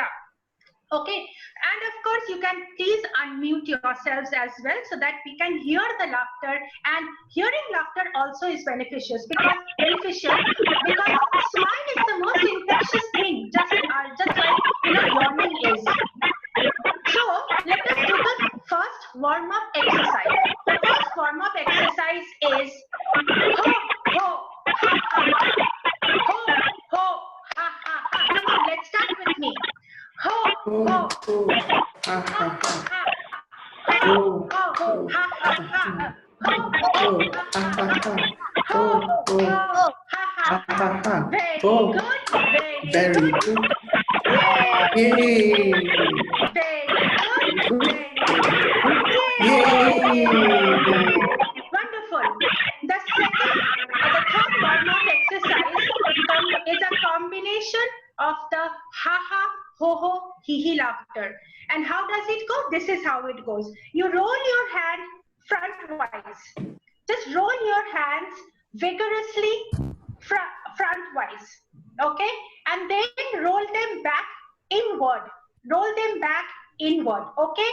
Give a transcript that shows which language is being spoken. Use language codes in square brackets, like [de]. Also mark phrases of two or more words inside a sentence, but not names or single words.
[en] Okay, and of course you can please unmute yourselves as well so that we can hear the laughter, and hearing laughter also is beneficial because smile is the most infectious thing, just like yawning is. So let us do the first warm-up exercise. The first warm-up exercise is ho ho ha ha ho ho ha ha ha. Come on, let's start with me. Ho ho ha ha ha. Ho ho ha ha ha. Ho ho ha ha ha. Ho ho ha ha ha. Very good. Very good. Yay. Very good. Yay. Wonderful. The third warm-up exercise is a combination of the ha-ha, ho-ho, hee-hee laughter. And how does it go? This is how it goes. You roll your hand frontwise. Just roll your hands vigorously frontwise. Okay? And then roll them back inward. Roll them back inward. Okay?